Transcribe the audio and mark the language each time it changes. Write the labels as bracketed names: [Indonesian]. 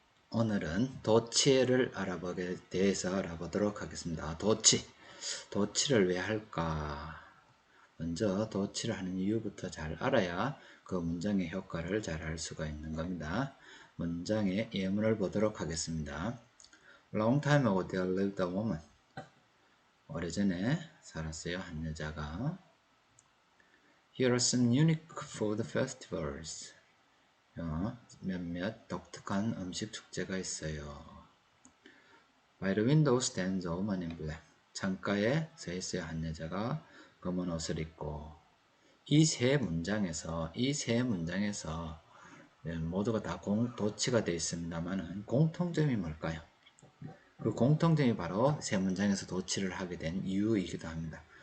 [Korean] 오늘은 도치를 대해서 알아보도록 하겠습니다. 도치를 왜 할까? 먼저 도치를 하는 이유부터 잘 알아야 그 문장의 효과를 잘 알 수가 있는 겁니다. 문장의 예문을 보도록 하겠습니다. [English] Long time ago there lived a woman. [Korean] 오래전에 살았어요. 한 여자가. [English] Here are some unique food festivals. [Korean] 몇몇 독특한 음식 축제가 있어요. [English] By the window stands a woman in black. [Korean] 창가에 서 있어요. 한 여자가 검은 옷을 입고. 이 세 문장에서 모두가 다 도치가 되어 있습니다만 공통점이 뭘까요? 그 공통점이 바로 세 문장에서 도치를 하게 된 이유이기도 합니다.